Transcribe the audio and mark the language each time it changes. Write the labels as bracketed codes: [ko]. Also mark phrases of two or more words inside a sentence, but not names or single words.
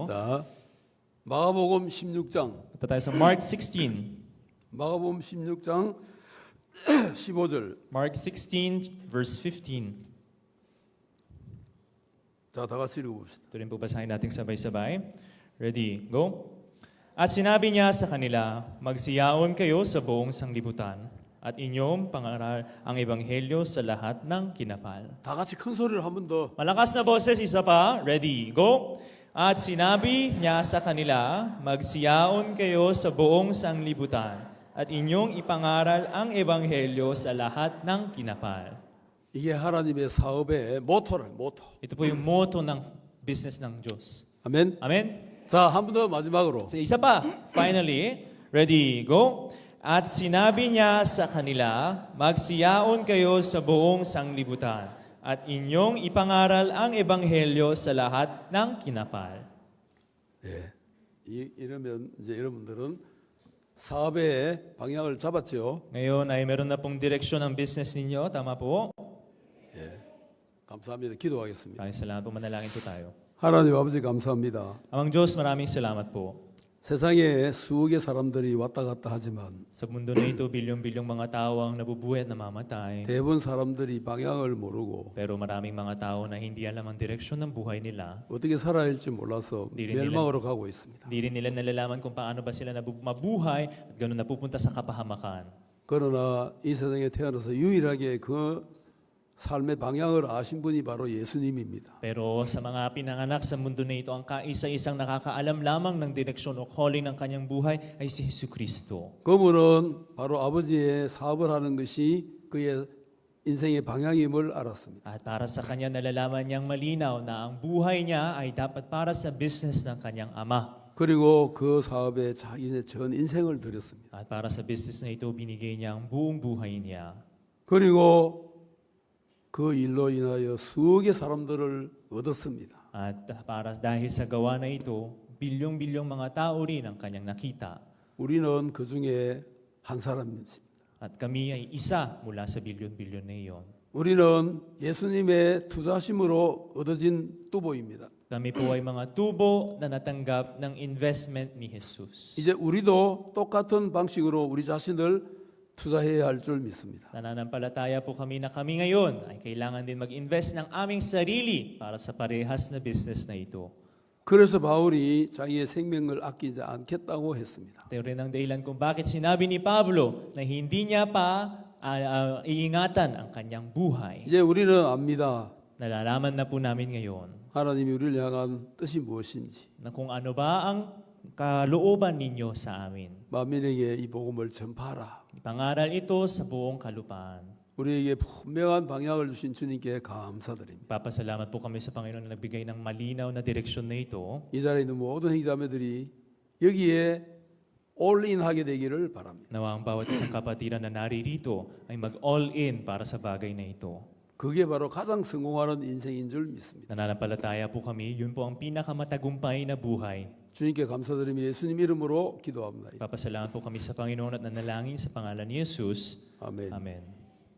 [ko] 자, 마가복음 16장. [tl] Punta tayo sa Mark 16. [ko] 마가복음 16장 15절. [en] Mark 16 verse 15. [ko] 자, 다 같이 읽어봅시다. [tl] Ito rin po basahin natin sabay-sabay. [en] Ready, go. [tl] At sinabi niya sa kanila, magsiyaon kayo sa buong sanglibutan at inyong pangaral ang ebanghelyo sa lahat ng kinapal. [ko] 다 같이 큰 소리로 한 번 더. [tl] Malakas na boses, isa pa. [en] Ready, go. [tl] At sinabi niya sa kanila, magsiyaon kayo sa buong sanglibutan at inyong ipangaral ang ebanghelyo sa lahat ng kinapal. [ko] 이게 하나님의 사업의 모토라, 모토. [tl] Ito po yung motto ng business ng Diyos. [ko] 아멘. [tl] Amen? [ko] 자, 한 번 더 마지막으로. [en] So, [tl] isa pa. [en] Finally, ready, go. [tl] At sinabi niya sa kanila, magsiyaon kayo sa buong sanglibutan at inyong ipangaral ang ebanghelyo sa lahat ng kinapal. [ko] 예. 이러면 이제 여러분들은 사업의 방향을 잡았죠. [tl] Ngayon ay meron na pong direksyon ng business ninyo. Tama po? [ko] 예. 감사합니다. 기도하겠습니다. [tl] Maraming salamat po. Manalangin po tayo. [ko] 하나님 아버지 감사합니다. [tl] Amang Diyos, maraming salamat po. [ko] 세상에 수억의 사람들이 왔다 갔다 하지만 [tl] Sa mundo na ito, bilyong-bilyong mga tao ang nabubuhay at namamatay. [ko] 대부분 사람들이 방향을 모르고 [tl] Pero maraming mga tao na hindi alam ang direksyon ng buhay nila. [ko] 어떻게 살아야 할지 몰라서 [tl] Hindi rin [ko] 멸망으로 가고 있습니다. [tl] Hindi rin nila nalalaman kung paano ba sila mabuhay at gano'n napupunta sa kapahamakan. [ko] 그러나 이 세상에 태어나서 유일하게 그 삶의 방향을 아신 분이 바로 예수님입니다. [tl] Pero sa mga pinanganak sa mundo na ito, ang kaisa-isang nakakaalam lamang ng direksyon o calling ng kanyang buhay ay si Jesucristo. [ko] 그분은 바로 아버지의 사업을 하는 것이 그의 인생의 방향임을 알았습니다. [tl] At para sa kanya, nalalaman niyang malinaw na ang buhay niya ay dapat para sa business ng kanyang ama. [ko] 그리고 그 사업에 자기의 전 인생을 들였습니다. [tl] At para sa business na ito, binigay niya ang buong buhay niya. [ko] 그리고 그 일로 인하여 수억의 사람들을 얻었습니다. [tl] At dahil sa gawa na ito, bilyong-bilyong mga tao rin ang kanyang nakita. [ko] 우리는 그 중에 한 사람입니다. [tl] At kami ay isa mula sa bilyon-bilyon na iyon. [ko] 우리는 예수님의 투자심으로 얻어진 뚜보입니다. [tl] Kami po ay mga tubo na natanggap ng investment ni Jesus. [ko] 이제 우리도 똑같은 방식으로 우리 자신을 투자해야 할 줄 믿습니다. [tl] Nananampalataya po kami na kami ngayon ay kailangan din mag-invest ng aming sarili para sa parehas na business na ito. [ko] 그래서 바울이 자기의 생명을 아끼지 않겠다고 했습니다. [tl] Ito rin ang dahilan kung bakit sinabi ni Pablo na hindi niya pa iingatan ang kanyang buhay. [ko] 이제 우리는 압니다. [tl] Nalalaman na po namin ngayon [ko] 하나님이 우리를 향한 뜻이 무엇인지. [tl] na kung ano ba ang kalooban ninyo sa amin. [ko] 만민에게 이 복음을 전파하라. [tl] Ipangaral ito sa buong kalupaan. [ko] 우리에게 분명한 방향을 주신 주님께 감사드립니다. [tl] Papasalamat po kami sa Panginoon na nagbigay ng malinaw na direksyon na ito. [ko] 이 자리에 있는 모든 형제자매들이 여기에 올인하게 되기를 바랍니다. [tl] Nawa ang bawat isang kapatiran na naririto ay mag-all-in para sa bagay na ito. [ko] 그게 바로 가장 성공하는 인생인 줄 믿습니다. [tl] Nananampalataya po kami, yun po ang pinakamatagumpay na buhay. [ko] 주님께 감사드리며 예수님 이름으로 기도합니다. [tl] Papasalamat po kami sa Panginoon at nanalangin sa pangalan ni Jesus. [ko] 아멘. [tl] Amen.